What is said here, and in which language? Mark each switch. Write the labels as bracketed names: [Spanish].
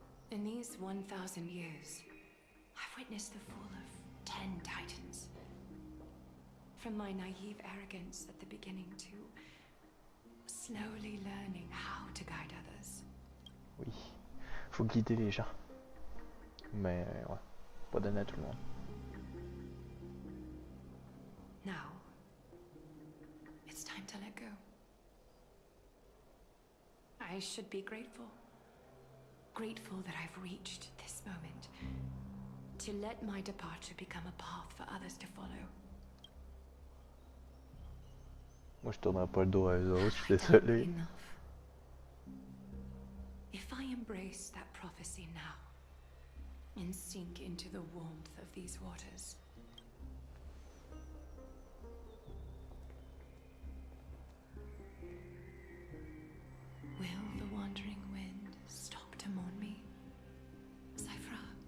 [English] In these 1,000 years, I've witnessed the fall of 10 titans. From my naive arrogance at the beginning to slowly learning how to guide others. [French] Oui, faut guider les gens. Mais ouais, pas donner à tout le monde. [English] Now, it's time to let go. I should be grateful. Grateful that I've reached this moment. To let my departure become a path for others to follow. [French] Moi je tournerai pas le dos à eux autres, je suis désolé. [English] Enough. If I embrace that prophecy now, and sink into the warmth of these waters, will the wandering wind stop to mourn me, Cyphra?